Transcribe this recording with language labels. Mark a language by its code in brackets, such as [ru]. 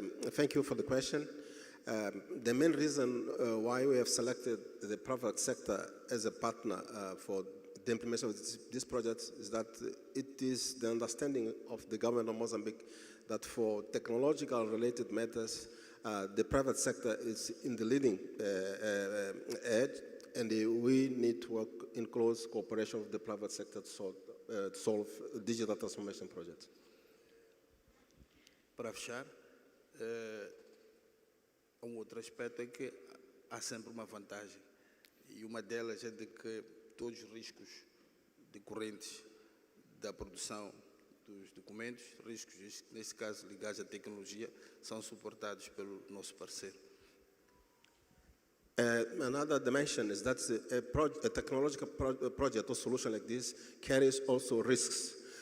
[en] Thank you for the question. The main reason why we have selected the private sector as a partner for the implementation of this project is that it is the understanding of the government of Mozambique that for technological related matters, the private sector is in the leading edge, and we need to work in close cooperation with the private sector to solve digital transformation projects. [pt] Para fechar, outro aspecto é que há sempre uma vantagem, e uma delas é de que todos os riscos decorrentes da produção dos documentos, riscos, neste caso ligados à tecnologia, são suportados pelo nosso parceiro. [en] Another dimension is that a technological project or solution like this carries also risks.